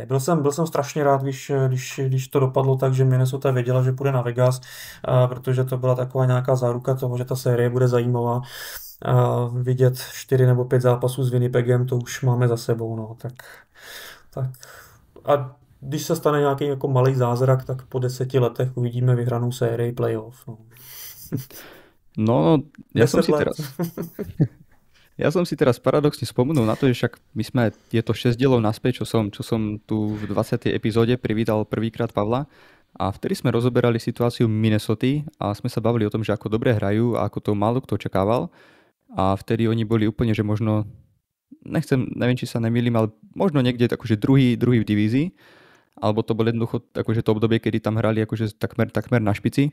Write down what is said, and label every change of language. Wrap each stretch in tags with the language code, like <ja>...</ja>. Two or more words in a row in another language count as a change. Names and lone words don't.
<cs>Byl jsem strašně rád, když to dopadlo tak, že Minnesota věděla, že půjde na Vegas, protože to byla taková nějaká záruka toho, že ta série bude zajímavá. Vidět 4 nebo 5 zápasů s Winnipegem, to už máme za sebou. No. Tak. A když se stane nějaký jako malý zázrak, tak po 10 letech uvidíme vyhranou sérii playoff. No.</cs> <sk>No, ja som si teraz paradoxne spomenul na to, že však my sme, je to 6 dielov naspäť, čo som tu v 20. epizóde privítal prvýkrát Pavla a vtedy sme rozoberali situáciu Minnesoty a sme sa bavili o tom, že ako dobre hrajú a ako to málo kto očakával a vtedy oni boli úplne, že možno, neviem, či sa nemýlim, ale možno niekde akože druhý v divízii, alebo to bolo jednoducho akože to obdobie, kedy tam hrali akože takmer na špici.</sk>